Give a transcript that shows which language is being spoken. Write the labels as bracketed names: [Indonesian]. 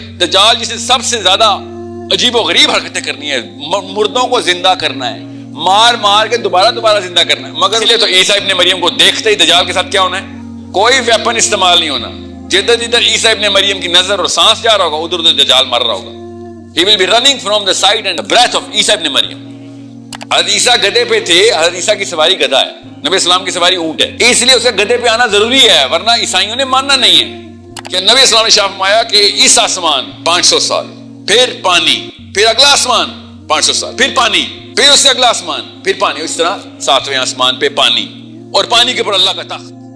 [Urdu] دجال جسے سب سے زیادہ عجیب و غریب حرکتیں کرنی ہے، مردوں کو زندہ کرنا ہے، مار مار کے دوبارہ زندہ کرنا ہے، مگر اس لیے تو عیسیٰ ابن مریم کو دیکھتے ہی دجال کے ساتھ کیا ہونا ہے؟ کوئی ویپن استعمال نہیں ہونا. جدھر جدھر عیسیٰ ابن مریم کی نظر اور سانس جا رہا ہوگا ادھر ادھر دجال مر رہا ہوگا. [English] He will be running from the sight and the breath of Isa ibn Maryam. [Urdu] حضرت عیسیٰ گدھے پہ تھے، حضرت عیسیٰ کی سواری گدھا ہے، نبی اسلام کی سواری اونٹ ہے، اس لیے اسے گدھے پہ آنا ضروری ہے، ورنہ عیسائیوں نے ماننا نہیں ہے. کہ نبی اسلام نے شاف فرمایا کہ اس آسمان 500 سال، پھر پانی، پھر اگلا آسمان 500 سال، پھر پانی، پھر اس سے اگلا آسمان، پھر پانی، اس طرح 7ویں آسمان پہ پانی، اور پانی کے اوپر اللہ کا تخت.